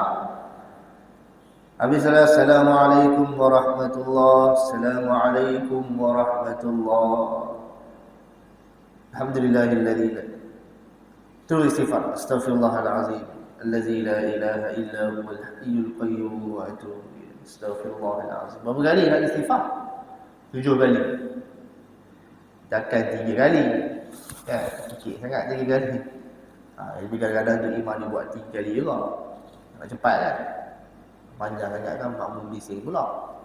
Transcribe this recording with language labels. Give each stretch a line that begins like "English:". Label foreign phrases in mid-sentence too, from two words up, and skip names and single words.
Malay: Habis salat,
Arabic: السلام عليكم ورحمة الله، السلام عليكم ورحمة الله، الحمد لله الذي.
Malay: Terus istighfar.
Arabic: أستغفر الله العظيم الذي لا إله إلا هو الحي القيوم وأتوب إليه.
Malay: Astaghfirullahalazim. Berapa kali nak istighfar? 7 kali. Takkan 3 kali. Kan? Sikit sangat 3 kali. Jadi kadang-kadang tu imam dia buat 3 kali juga. Nak cepat kan? Panjang sangat kan makmum bising pula.